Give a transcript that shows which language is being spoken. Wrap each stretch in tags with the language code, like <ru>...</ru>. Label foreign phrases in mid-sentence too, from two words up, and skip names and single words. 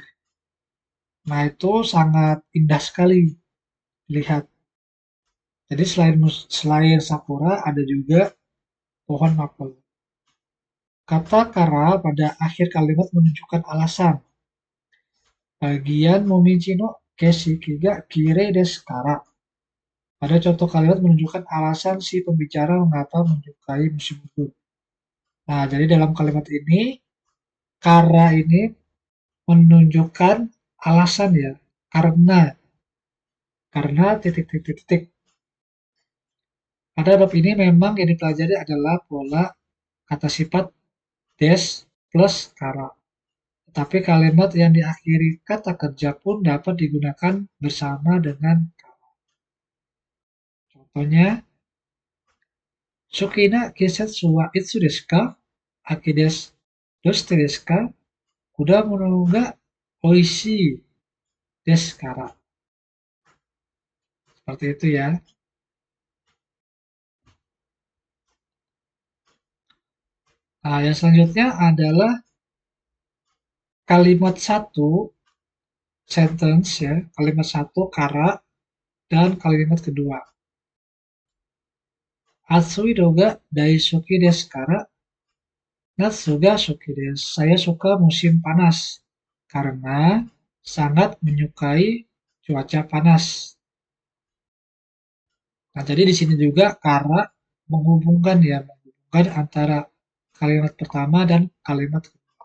<id>Nah, itu sangat indah sekali dilihat. Jadi selain sakura ada juga pohon apel. Kata kara pada akhir kalimat menunjukkan alasan.</id> <ja>Bagian 紅葉の景色がきれいですから.</ja> <id>Pada contoh kalimat menunjukkan alasan si pembicara mengapa menyukai musim gugur. Nah, jadi dalam kalimat ini, kara ini menunjukkan alasan ya, karena titik-titik-titik. Pada bab ini memang yang dipelajari adalah pola kata sifat des plus kara. Tetapi kalimat yang diakhiri kata kerja pun dapat digunakan bersama dengan kara. Contohnya,</id> <ja>好きな季節はいつですか? 秋です. どうしてですか？果物がおいしいですから.</ja> <id>Seperti itu ya. Nah, yang selanjutnya adalah kalimat satu, sentence ya, kalimat satu kara, dan kalimat kedua.</id> <ja>暑いどうが大好きですから、夏が好きです.</ja> <id>Saya suka musim panas karena sangat menyukai cuaca panas. Nah, jadi di sini juga kara menghubungkan antara kalimat pertama dan kalimat kedua.</id>